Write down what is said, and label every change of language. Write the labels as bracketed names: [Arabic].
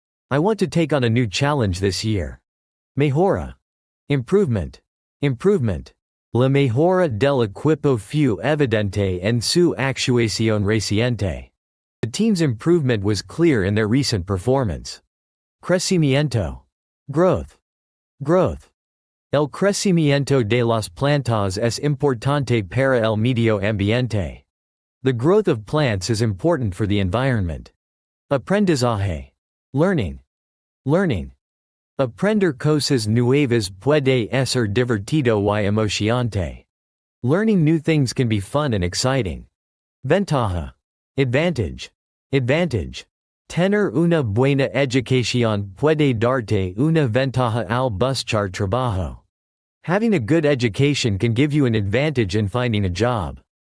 [English] I want to take on a new challenge this year. Mejora. Improvement. Improvement. [Spanish] La mejora del equipo fue evidente en su actuación reciente. [English] The team's improvement was clear in their recent performance. Crecimiento. Growth. Growth. [Spanish] El crecimiento de las plantas es importante para el medio ambiente. [English] The growth of plants is important for the environment. Aprendizaje. Learning. Learning. [Spanish] Aprender cosas nuevas puede ser divertido y emocionante. [English] Learning new things can be fun and exciting. Ventaja. Advantage. Advantage. [Spanish] Tener una buena educación puede darte una ventaja al buscar trabajo. [English] Having a good education can give you an advantage in finding a job.